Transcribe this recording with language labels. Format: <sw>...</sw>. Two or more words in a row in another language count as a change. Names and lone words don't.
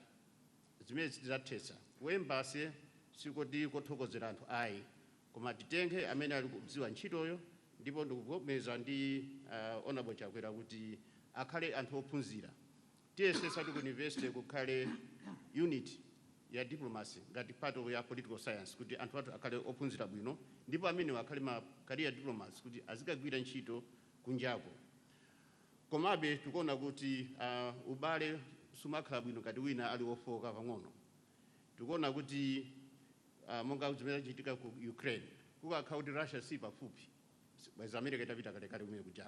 <ny>Zimene zitizathesa ku embassy sikuti kothokozera anthu ayi. Koma titenge amene ali kudziwa ntchitoyo ndipo ndikuvomereza ndi honorable Chakwera kuti akhale anthu ophunzira. TSS ku university kukhale unit ya diplomacy ngati</ny> <en>part of</en> <ny>ya</ny> <en>political science</en> <ny>kuti anthu athu akhale ophunzira bwino ndipo amene akhale ma</ny> <en>career diplomats</en> <ny>kuti azikagwira ntchito kunjako. Komabe tikuona kuti ubale sumakhala bwino ngati wina ali ofoka pang'ono. Tikuona kuti monga zimene zachitika ku Ukraine kukakhala kuti Russia si pafupi bwezi America itapita kalekale kumene kujako.</ny>